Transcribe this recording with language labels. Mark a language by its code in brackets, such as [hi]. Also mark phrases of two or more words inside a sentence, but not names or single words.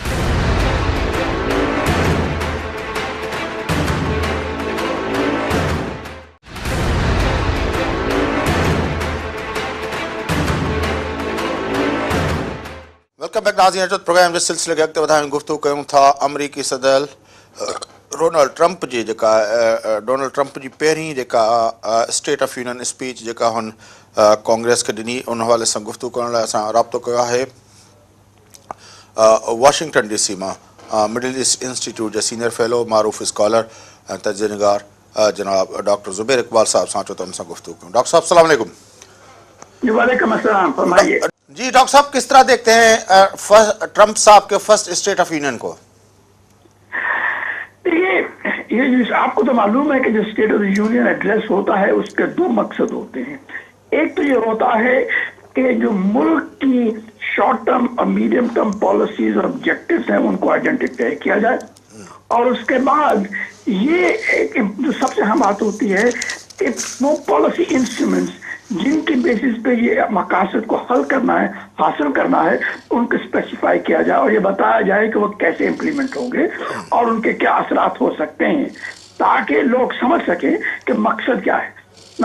[en] welcome back [sd] नाज़रीन, प्रोग्राम जे सिलसिले खे अॻिते वधायूं, गुफ़्तगू कयूं था अमरीकी सदर डोनाल्ड ट्रंप जी जेका डोनाल्ड ट्रंप जी पहिरीं जेका [en] State of Union speech [sd] जेका हुन कांग्रेस खे ॾिनी, उन हवाले सां गुफ़्तगू करण लाइ असां राब्तो कयो आहे वॉशिंगटन DC मां मिडिल ईस्ट इंस्टीट्यूट जे [en] senior fellow, [sd] मारूफ़ स्कॉलर ऐं तजज़ियेनिगार जनाब डॉक्टर ज़ुबैर इकबाल साहब सां चो त उन सां गुफ़्तगू कयूं। [ur] ڈاکٹر صاحب [ar] السلام عليكم. وعليكم السلام, [ur] फरमाइए। جی ڈاکٹر صاحب، کس طرح دیکھتے ہیں ٹرمپ صاحب کے [en] first State of Union [ur] को? یہ جو آپ کو تو معلوم ہے کہ جو [en] State of the Union address [ur] ہوتا ہے اس کے دو مقصد ہوتے ہیں. ایک تو یہ ہوتا ہے کہ جو ملک کی [en] short term [ur] اور [en] medium term policies [ur] اور آبجیکٹیوز ہیں ان کو آئیڈینٹیفائی کیا جائے، اور اس کے بعد یہ ایک جو سب سے اہم بات ہوتی ہے کہ وہ [en] policy instruments [ur] جن کی بیسس پہ یہ مقاصد کو حل کرنا ہے، حاصل کرنا ہے، ان کو اسپیسیفائی کیا جائے اور یہ بتایا جائے کہ وہ کیسے امپلیمنٹ ہوں گے اور ان کے کیا اثرات ہو سکتے ہیں، تاکہ لوگ سمجھ سکیں کہ مقصد کیا ہے نا.